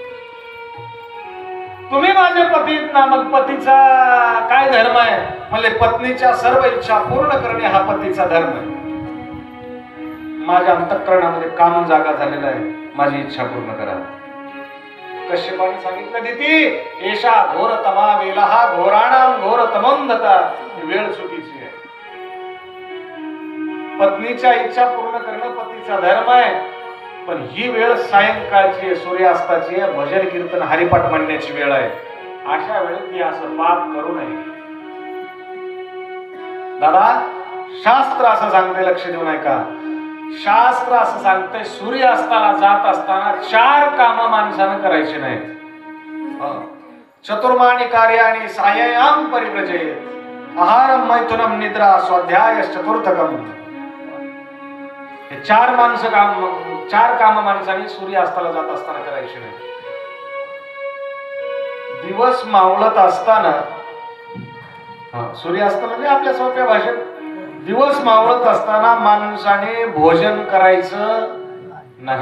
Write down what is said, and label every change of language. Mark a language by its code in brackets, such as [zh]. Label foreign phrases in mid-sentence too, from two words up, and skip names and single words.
[mr] तुम्ही माझे पती ना? मग पतीचा काय धर्म आहे? म्हणले, पत्नीच्या सर्व इच्छा पूर्ण करणे हा पतीचा धर्म आहे. माझ्या अंतःकरणामध्ये काम जागा झालेला आहे, माझी इच्छा पूर्ण करा. कश्यपाने सांगितलं, [sa] दिती एषा घोर तमा वेला घोराणाम घोर तमंधता. [mr] वेळ चुकीची आहे. पत्नीच्या इच्छा पूर्ण करणं पतीचा धर्म आहे, पण ही वेळ सायंकाळची आहे, सूर्यास्ताची आहे, भजन कीर्तन हरिपाठ म्हणण्याची वेळ आहे. अशा वेळेत मी असं पाप करू नये. दादा शास्त्र असं सांगते, लक्ष देऊन ऐका. शास्त्र असं सांगते सूर्यास्ताला जात असताना 4 कामं माणसानं करायची नाहीत. [sa] चतुर्माणी कार्याणि साययाम परिव्रजेत आहारम मैथुनम निद्रा स्वाध्याय चतुर्थकम. [mr] हे 4 काम माणसाने सूर्यास्ताला जात असताना करायची नाही. दिवस मावळत असताना, सूर्यास्त म्हणजे आपल्या सोप्या भाषेत दिवस मावळत असताना माणसाने भोजन करायचं नाही.